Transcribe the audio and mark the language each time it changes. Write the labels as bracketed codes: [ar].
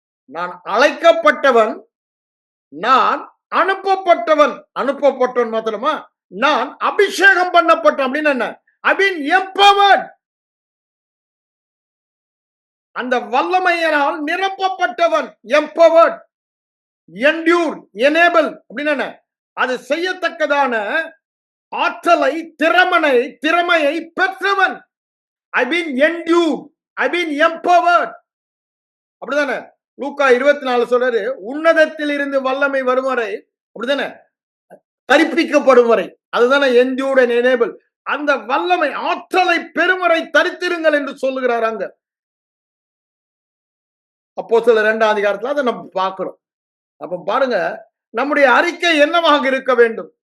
[ta] நான் அழைக்கப்பட்டவன், நான் அனுப்பப்பட்டவன். அனுப்பப்பட்டவன் மாத்திரமா? நான் அபிஷேகம் பண்ணப்பட்டேன் அப்படின்னு என்ன? [en] I've been empowered. [ta] அந்த வல்லமையினால் நிரப்பப்பட்டவன். [en] empowered, endure, enable [ta] அப்படின்னு என்ன? அது செய்யத்தக்கதான ஆற்றலை, திறமையை பெற்றவன். [en] I've been endued, I've been empowered. [ta] அப்படிதானே? லூக்கா 24 சொல்றாரு, உன்னதத்தில் இருந்து வல்லமை வரும் வரை, அப்படிதானே, தரிப்பிக்கப்படும் வரை, அதுதானே [en] endued and enable. [ta] அந்த வல்லமை ஆற்றலை பெருமறை தரித்திருங்கள் என்று சொல்லுகிறார் அங்க. அப்போஸ்தலர் 2ஆம் அதிகாரத்துல அதை நம்ம பார்க்கிறோம். அப்ப பாருங்க, நம்முடைய அறிக்கை என்னவாக இருக்க வேண்டும்?